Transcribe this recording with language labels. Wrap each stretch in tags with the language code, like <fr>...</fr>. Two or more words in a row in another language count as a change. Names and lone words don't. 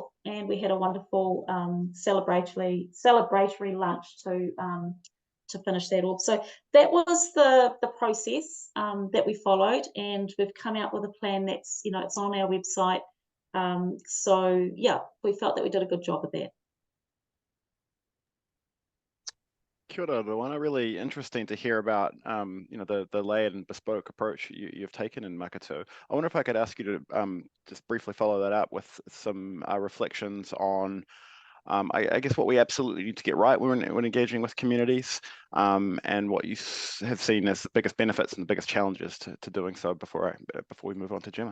<en>And we had a wonderful celebratory lunch to finish that off. So that was the process that we followed, and we've come out with a plan that's, you know, it's on our website. So yeah, we felt that we did a good job of that.</en> <mi>Kia ora, Roana.</mi> <en>Really interesting to hear about you know, the layered and bespoke approach you've taken in Maketu. I wonder if I could ask you to just briefly follow that up with some reflections on I guess what we absolutely need to get right when engaging with communities, and what you have seen as the biggest benefits and the biggest challenges to doing so before we move on to Gemma.</en>